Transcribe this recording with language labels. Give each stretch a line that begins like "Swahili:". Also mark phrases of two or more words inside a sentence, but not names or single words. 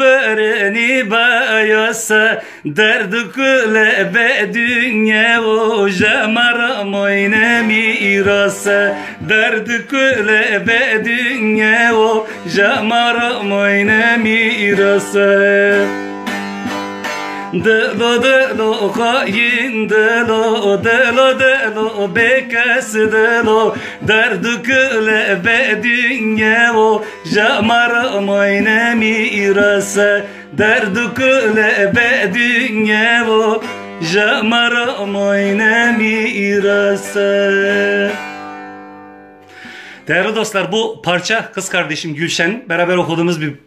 Kurdish: bereni bayasa Derdu kule be dünya o Jamara moyne mirasa Derdu kule be dünya o Jamara moyne mirasa Delo delo hain delo Delo delo bekas delo Derdu kule be dünya o Jamara moyne mirasa Derdu kule be dünya o Jamara moyne mirasa.
Turkish: Değerli dostlar, bu parça kız kardeşim Gülşen'in beraber okuduğumuz bir parçadır.